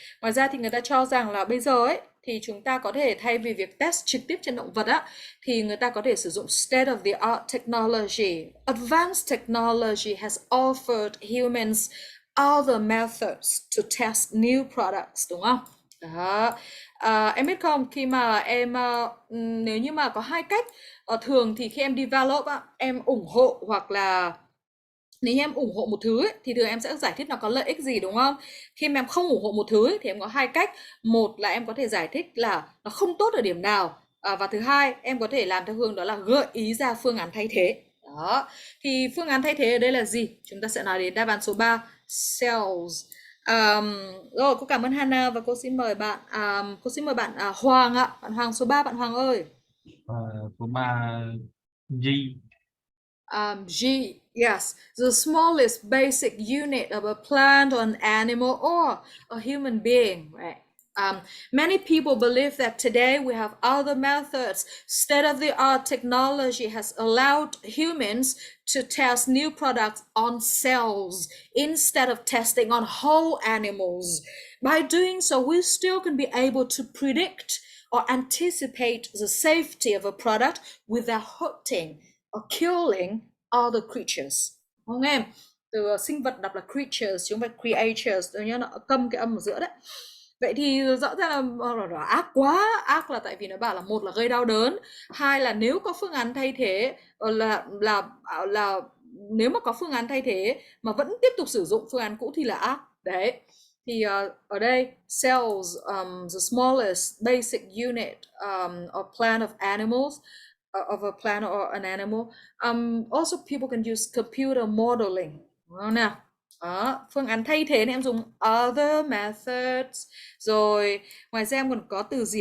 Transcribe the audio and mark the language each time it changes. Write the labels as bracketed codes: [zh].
[vi] Ngoài ra thì người ta cho rằng là bây giờ ấy thì chúng ta có thể thay vì việc test trực tiếp trên động vật á thì người ta có thể sử dụng [en] state of the art technology. Advanced technology has offered humans other methods to test new products, [vi] đúng không? Đó. Em biết không, khi mà em nếu như mà có hai cách, thường thì khi em develop á, em ủng hộ hoặc là nếu như em ủng hộ một thứ ấy, thì thường em sẽ giải thích nó có lợi ích gì đúng không? Khi mà em không ủng hộ một thứ ấy, thì em có hai cách. Một là em có thể giải thích là nó không tốt ở điểm nào, và thứ hai em có thể làm theo hướng đó là gợi ý ra phương án thay thế. Đó. Thì phương án thay thế ở đây là gì? Chúng ta sẽ nói đến đáp án số 3, cells. Rồi, cô cảm ơn Hannah và cô xin mời bạn Hoàng ạ. Bạn Hoàng số 3, bạn Hoàng ơi. Số 3 G. [en] G, yes, the smallest basic unit of a plant or an animal or a human being, right? Many people believe that today we have other methods. State-of-the-art technology has allowed humans to test new products on cells instead of testing on whole animals. By doing so, we still can be able to predict or anticipate the safety of a product without hurting or killing other creatures. [vi] Không em? Từ sinh vật đọc là creatures chứ không phải creatures, nhớ nó câm cái âm ở giữa đấy. Vậy thì rõ ràng là ác quá. Ác là tại vì nó bảo là một là gây đau đớn, hai là nếu có phương án thay thế là nếu mà có phương án thay thế mà vẫn tiếp tục sử dụng phương án cũ thì là ác. Đấy. Thì ở đây cells, [en] the smallest basic unit of plant of animals, of a plant or an animal. Also people can use computer modeling. [vi] Đúng không nào? Đó, phương án thay thế này em dùng [en] other methods. [vi] Rồi, ngoài ra em còn có từ gì?